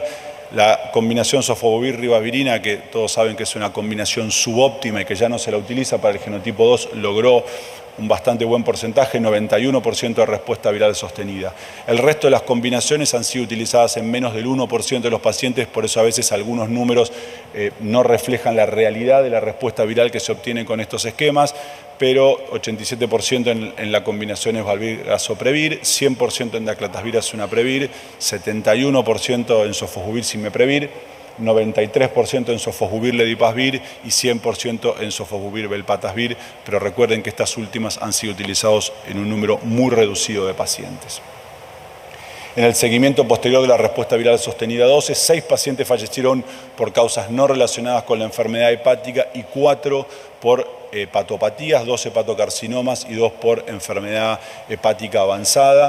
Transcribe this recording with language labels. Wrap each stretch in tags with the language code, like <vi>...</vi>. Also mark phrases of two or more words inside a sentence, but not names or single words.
<es>La combinación sofosbuvir-ribavirina, que todos saben que es una combinación subóptima y que ya no se la utiliza para el genotipo 2, logró un bastante buen porcentaje, 91% de respuesta viral sostenida. El resto de las combinaciones han sido utilizadas en menos del 1% de los pacientes, por eso a veces algunos números no reflejan la realidad de la respuesta viral que se obtiene con estos esquemas, pero 87% en la combinación es valvir-rasoprevir, 100% en daclatasvir-azunaprevir, 71% en sofosbuvir-simeprevir, 93% en sofosbuvir-ledipasvir y 100% en sofosbuvir-velpatasvir, pero recuerden que estas últimas han sido utilizados en un número muy reducido de pacientes. En el seguimiento posterior de la respuesta viral sostenida 12, 6 pacientes fallecieron por causas no relacionadas con la enfermedad hepática y 4 por hepatopatías, 2 hepatocarcinomas y 2 por enfermedad hepática avanzada.</es>